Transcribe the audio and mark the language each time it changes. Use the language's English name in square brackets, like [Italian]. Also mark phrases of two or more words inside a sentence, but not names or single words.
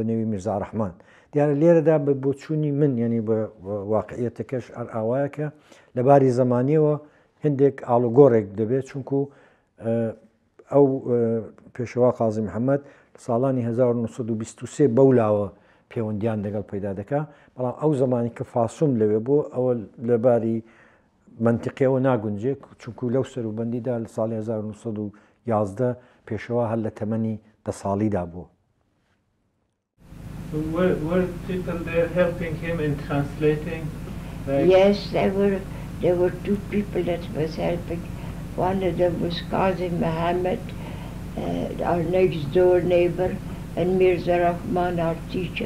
[Central Kurdish] نێوی میرزا ڕەحمان دیارە لێرەدا بە بۆچوونی من یعنی بە واقعیەتەکەش ئاوایە کە لەباری زەمانیەوە هەندێک ئاڵوگۆڕێک دەبێت چونکو ئەو پێشەوا قازی محەممەد ساڵانی 1923 بەولاوە پەیوەندیان لەگەڵ پەیدا دەکا بەڵام ئەو زمانی کە فاسوم لەوێ بۆ ئەوە لەباری منتیقیەوە ناگونجێت چونکو لەو سەروبەندیدا لە ساڵی 1911 پێشەوا هەر لە تەمەنی 10 ساڵیدا بوو. [English] Were people there helping him in translating? Yes, there were two people that was helping. One of them was Qazi Muhammad, our next door neighbor, and Mirza Rahman, our teacher.